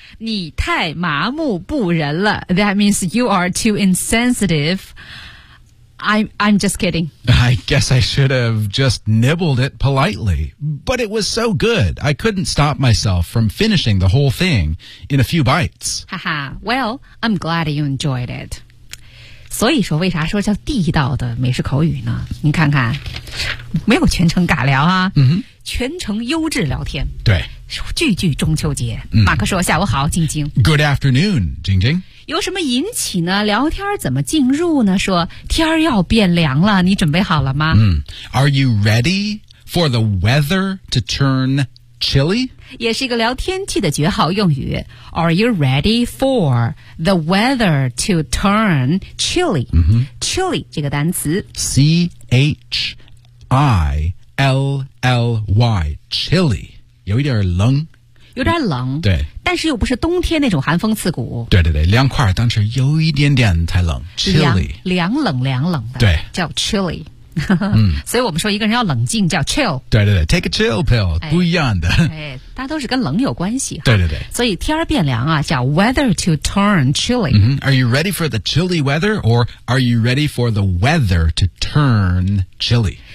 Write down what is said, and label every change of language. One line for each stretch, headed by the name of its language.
Chinese: 你太麻木不仁了。
English: That means you are too insensitive. I'm just kidding. I guess I should have just nibbled it politely. But it was so good, I couldn't stop myself from finishing the whole thing in a few bites. Haha, well, I'm glad you enjoyed it.
Chinese: 所以说为啥说叫地道的美食口语呢？你看看，没有全程尬聊啊、 mm-hmm. 全程优质聊天。对。句句中秋节。 Mm-hmm. 马克说下午好，晶晶。
English: Good afternoon, 晶晶。
Chinese: 有什么引起呢聊天怎么进入呢说天要变凉了你准备好了吗、 mm.
English: Are you ready for the weather to turn chilly?
Chinese: 也是一个聊天气的绝好用语
English: Are you ready for the weather to turn chilly?、 Mm-hmm.
Chinese: Chilly 这个单词
English: C-H-I-L-L-Y Chilly 有一点冷
Chinese: 有点冷，对，但是又不是冬天那种寒风刺骨。对对对，凉快，但是有一点点太冷 ，chilly，凉冷的，对，叫 chilly。所以我们说一个人要冷静叫 chill，对对对
English: take a chill pill、
Chinese: 不一样的，哎，大家都是跟冷有关系，对对对，所以天变凉啊叫
English: weather to turn chilly、 Are you ready for the chilly weather or are you ready for the weather to turn chilly？